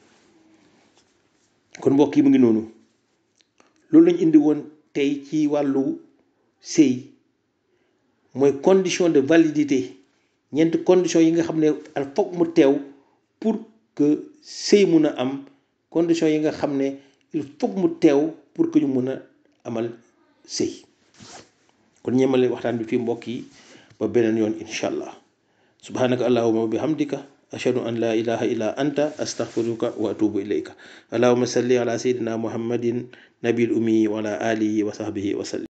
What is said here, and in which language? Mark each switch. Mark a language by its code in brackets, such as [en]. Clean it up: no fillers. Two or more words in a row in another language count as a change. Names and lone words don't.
[wo] kon mbokk yi mu ngi noonu, loolu lañ indi woon tey ci wàllu sëy, mooy [fr] condition de validité, [wo] ñeenti condition yi nga xam ne al foog mu teew [fr] pour que [wo] sëy mun a am, condition yi nga xam ne [fr] il faut [wo] mu teew [fr] pour que [wo] ñu mun a amal sëy. kon ñeemale waxtaan bi fii mbokk yi ba beneen yoon [ar] إن شاء الله. سبحانك اللهم وبحمدك أشهد أن لا إله إلا أنت أستغفرك وأتوب إليك. اللهم صل على سيدنا محمد النبي الأمي وعلى آله وصحبه وسلم.